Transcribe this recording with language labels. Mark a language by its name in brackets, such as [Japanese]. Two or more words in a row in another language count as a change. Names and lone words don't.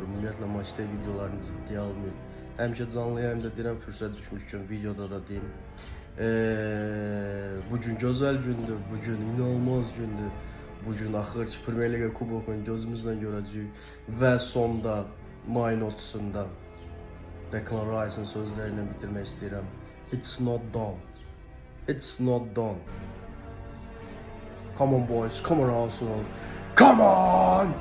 [Azerbaijani] Ümumiyyətlə maçda videolarını ciddiyə almayın. Həmişə canlı yayımda deyirəm, fürsət düşmüşkən videoda da deyim. Bugün gözəl gündür, bugün inanılmaz gündür. Bugün axır ki Premier Liga kubokunu gözümüzlə görəcəyik və sonda mayın 30-da Declan Rice'ın sözlərindən bitirmək istəyirəm. [English] It's not done. It's not done. Come on boys, come on Arsenal. Come on!